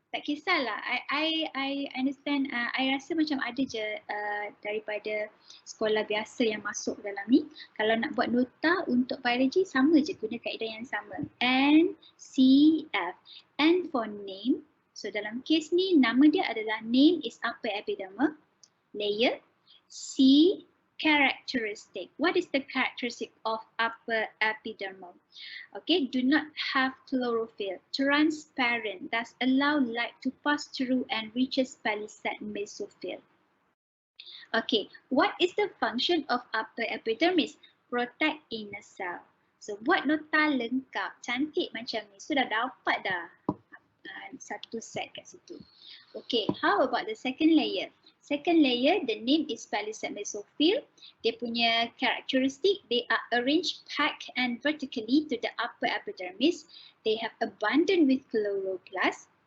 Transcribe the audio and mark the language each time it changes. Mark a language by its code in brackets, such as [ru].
[ms] Tak kisahlah, [en] I understand, [ms] I rasa macam ada je daripada sekolah biasa yang masuk dalam ni. Kalau nak buat nota untuk biologi, sama je, guna kaedah yang sama. [en] N, C, F. N for name. [ms] So dalam case ni, nama dia adalah [en] name is upper epidermal layer. C, characteristic. What is the characteristic of upper epidermal? Okay, do not have chlorophyll. Transparent, thus allow light to pass through and reaches palisade mesophyll. Okay, what is the function of upper epidermis? Protect inner cell. [ms] So buat nota lengkap, cantik macam ni. Sudah dapat dah satu set kat situ. [en] Okay, how about the second layer? Second layer, the name is palisade mesophyll. [ms] Dia punya [en] characteristic, they are arranged packed and vertically to the upper epidermis. They have abundant with chloroplast.